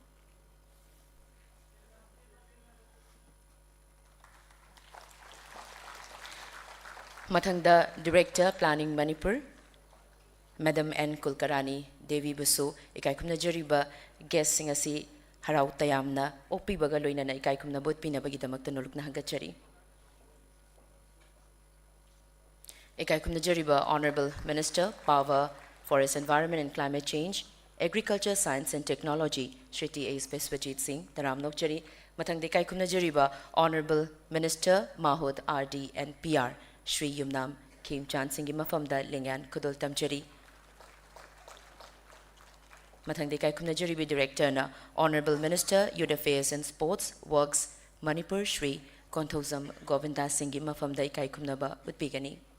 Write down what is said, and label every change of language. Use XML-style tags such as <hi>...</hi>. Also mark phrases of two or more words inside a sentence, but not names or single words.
<mni>mathangda Director Planning Manipur Madam N Kulkarani Devi busu ikai khumnajariba guest singasi harau tayamna opibaga loinana ikai khumna botpinabagi damakta nolukna hangachari ikai khumnajariba</mni> <en>Honorable Minister</en> <mni>Power Forest Environment and Climate Change Agriculture Science and Technology Shri T.S. Viswajit Singh taram nokchari mathangde ikai khumnajariba</mni> <en>Honorable Minister</en> <mni>Mahut RD and PR Shri Yumnam Khemchand Singh gi mafamda lengyan khudol tamchari mathangde ikai khumnajaribi Director na</mni> <en>Honorable Minister</en> <mni>Youth Affairs and Sports Works Manipur Shri Konthozam Govindas Singh gi mafamda ikai khumnaba utpigani</mni>